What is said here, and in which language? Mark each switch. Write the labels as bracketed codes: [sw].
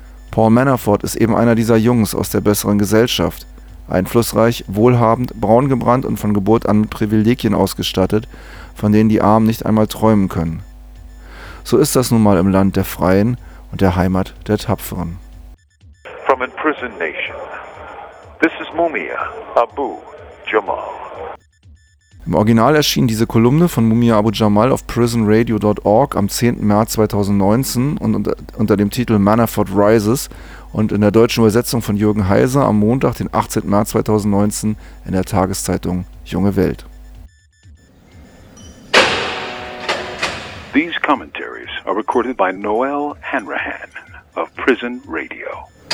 [de] Paul Manafort ist eben einer dieser Jungs aus der besseren Gesellschaft, einflussreich, wohlhabend, braungebrannt und von Geburt an mit Privilegien ausgestattet, von denen die Armen nicht einmal träumen können. So ist das nun mal im Land der Freien und der Heimat der Tapferen. [en] From imprisoned nation, this is Mumia Abu Jamal. [de] Im Original erschien diese Kolumne von Mumia Abu Jamal auf prisonradio.org am 10. März 2019 und unter dem Titel Manafort Rises und in der deutschen Übersetzung von Jürgen Heiser am Montag, den 18. März 2019 in der Tageszeitung Junge Welt. [en] These commentaries are recorded by Noel Hanrahan of Prison Radio.